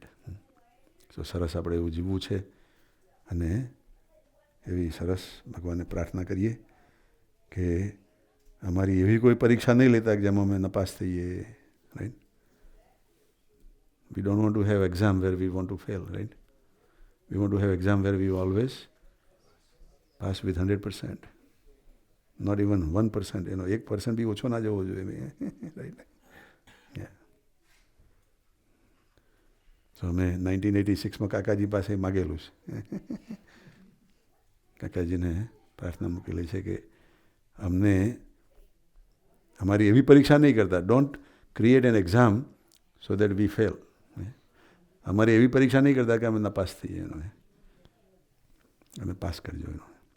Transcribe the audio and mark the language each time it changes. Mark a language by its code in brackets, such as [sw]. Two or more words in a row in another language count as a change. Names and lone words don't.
[gu] So સરસ આપણે એવું જીવવું છે અને એવી સરસ ભગવાનને પ્રાર્થના કરીએ કે અમારી એવી કોઈ પરીક્ષા નહીં લેતા કે જેમાં અમે નપાસ થઈએ, રાઈટ? [en] We don't want to have exam where we want to fail, right? We want to have exam where we always pass with 100%. Not even [gu] 1%, 1% બી ઓછો ના જવો જોઈએ, [en] right? Yeah. [gu] તો અમે 1986માં કાકાજી પાસે માગેલું છે. કાકાજીને પ્રાર્થના મૂકેલી છે કે અમને અમારી એવી પરીક્ષા નહીં કરતા. [en] don't create an exam so that we fail. [gu] અમારી એવી પરીક્ષા નહીં કરતા કે અમે નપાસ થઈએ એનો, અમે પાસ કરજો એનો.